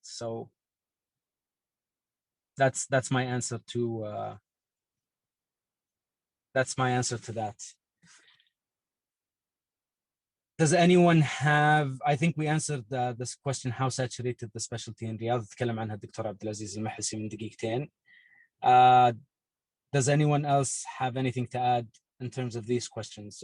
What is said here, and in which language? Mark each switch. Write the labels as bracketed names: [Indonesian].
[English] So that's my answer to that. Does anyone have, I think we answered this question, how saturated the specialty in Riyadh. [Arabic] تكلم عنها الدكتور عبدالعزيز المحلسي من دقيقتين. [English] Does anyone else have anything to add in terms of these questions?